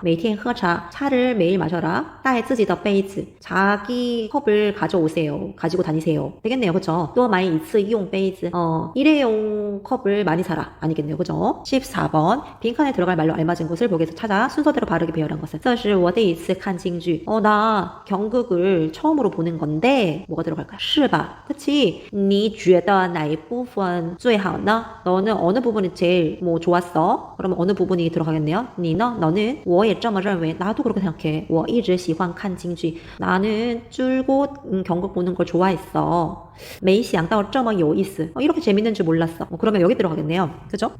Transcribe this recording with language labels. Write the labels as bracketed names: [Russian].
[Chinese] 每天喝茶 [Korean] 차를 매일 마셔라. [Chinese] 带自己的杯子 [Korean] 자기 컵을 가지고 다니세요. 되겠네요. 그렇죠? [Chinese] 多买一次用杯子 [Korean] 일회용 컵을 많이 사라. 아니겠네요. 그죠? 14번 빈칸에 들어갈 말로 알맞은 것을 보기에서 찾아 순서대로 바르게 배열한 것은 [Chinese] 这是我第一次看京剧 [Korean] 나 경극을 처음으로 보는 건데 뭐가 들어갈까요? [Chinese] 是吧? [Korean] 그치? [Chinese] 你觉得哪一部分最好呢? [Korean] 너는 어느 부분이 제일 뭐 좋았어? 그러면 어느 부분이 들어가겠네요? [Chinese] 你呢? [Korean] 너는 [Chinese] 我也这么认为 [Korean] 나도 그렇게 생각해 [Chinese] 我一直喜欢看京剧 [Korean] 나는 줄곧 경극 보는 걸 좋아했어 [Chinese] 没想到这么有意思 [Korean] 이렇게 재밌는 줄 몰랐어 그러면 여기 들어가겠네요 그죠?